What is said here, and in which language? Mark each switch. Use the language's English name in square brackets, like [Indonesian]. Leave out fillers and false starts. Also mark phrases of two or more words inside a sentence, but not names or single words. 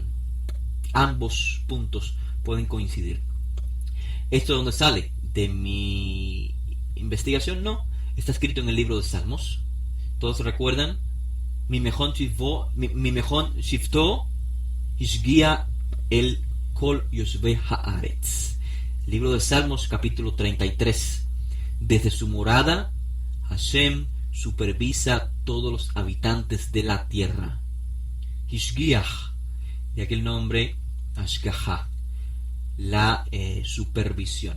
[Spanish] Ambos puntos pueden coincidir. ¿Esto de dónde sale? ¿De mi investigación? No. Está escrito en el libro de Salmos. Todos recuerdan: [Hebrew] ממכון שבתו השגיח אל כל יושבי הארץ. [Spanish] Libro de Salmos, capítulo 33. Desde su morada, Hashem supervisa todos los habitantes de la tierra. Hishgiach, de aquel nombre Hashgaha, la supervisión.